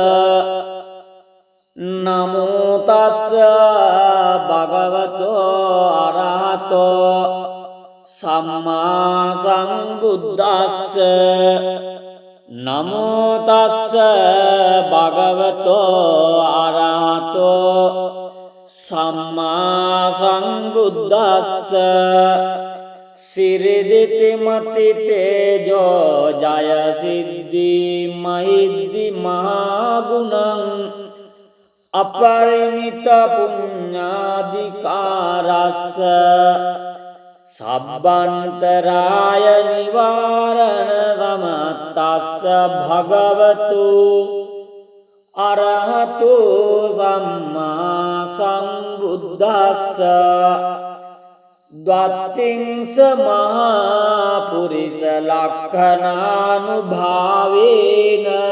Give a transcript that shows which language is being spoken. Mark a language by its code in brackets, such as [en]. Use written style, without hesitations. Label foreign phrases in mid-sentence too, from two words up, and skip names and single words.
[pi] නමෝ තස්ස භගවතු අරහතු සම්මා සම්බුද්දස්ස නමෝ තස්ස භගවතු අරහතු සම්මා සම්බුද්දස්ස සිරිදිති මති තේජෝ ජය සිද්ධි මහිද්දි මහගුණං අපරිමිත පුඤ්ඤාධිකාරස්ස සබ්බන්තරාය නිවාරණ ගමත්තස්ස භගවතු අරහතු සම්මා සම්බුද්දස්ස ද්වත්තිංස මහා පුරිස ලක්ඛනානුභාවේන